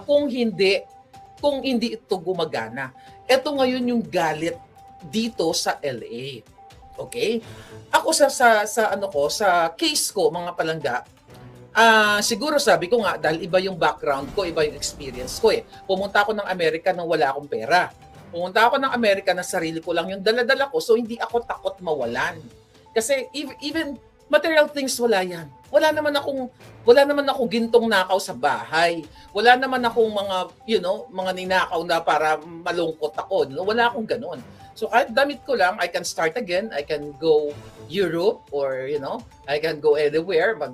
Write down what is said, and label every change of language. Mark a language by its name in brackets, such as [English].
[Filipino] Kung hindi ito gumagana. Ito ngayon yung galit dito sa LA. Okay? Ako sa case ko, mga palangga, siguro sabi ko nga, dahil iba yung background ko, iba yung experience ko eh. Pumunta ako ng Amerika nang wala akong pera. Pumunta ako ng Amerika na sarili ko lang yung dala-dala ko, so hindi ako takot mawalan. Kasi [English] even material things, [Filipino] wala yan. Wala naman akong gintong nakaw sa bahay. Wala naman akong mga ninakaw na para malungkot ako. Wala akong ganun. So kahit damit ko lang, [English] I can start again. I can go Europe or, I can go anywhere.